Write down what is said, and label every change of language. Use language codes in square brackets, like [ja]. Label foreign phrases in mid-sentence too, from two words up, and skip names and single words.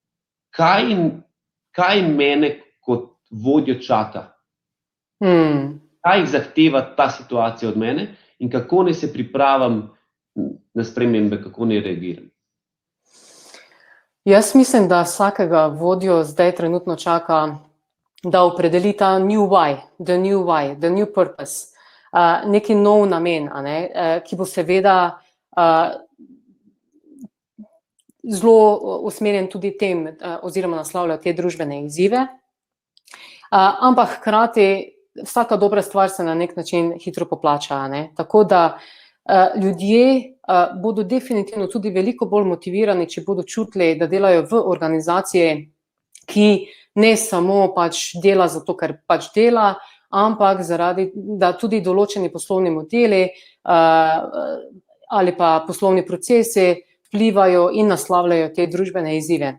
[sl] Kaj mene kot vodjo čaka? Kaj zahteva ta situacija od mene in kako ne se pripravim na spremembe, kako ne reagiram? Jaz mislim, da vsakega vodjo zdaj trenutno čaka, da opredeli ta [en] new why, the new purpose, [sl] neki nov namen, ki bo seveda zelo usmerjen tudi tem oziroma naslavlja te družbene izzive, ampak hkrati vsaka dobra stvar se na nek način hitro poplača, tako da ljudje bodo definitivno tudi veliko bolj motivirani, če bodo čutili, da delajo v organizaciji, ki ne samo pač dela zato, ker pač dela, ampak zaradi, da tudi določeni poslovni modeli ali pa poslovni procesi vplivajo in naslavljajo te družbene izzive.